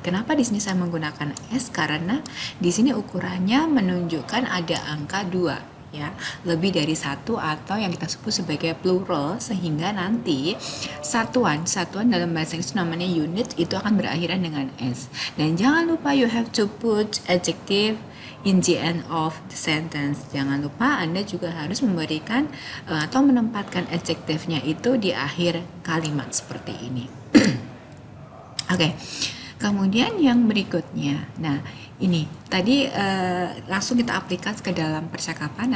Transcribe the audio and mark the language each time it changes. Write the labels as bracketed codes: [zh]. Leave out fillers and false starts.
[id] Kenapa di sini saya menggunakan S? Karena di sini ukurannya menunjukkan ada angka 2, ya, lebih dari 1 atau yang kita sebut sebagai plural, sehingga nanti satuan dalam bahasa Inggris namanya unit itu akan berakhiran dengan S. Dan jangan lupa [en] you have to put adjective in the end of the sentence. [id] Jangan lupa Anda juga harus memberikan atau menempatkan adjektifnya itu di akhir kalimat seperti ini. Oke. Kemudian yang berikutnya, nah ini tadi langsung kita aplikasi ke dalam percakapan.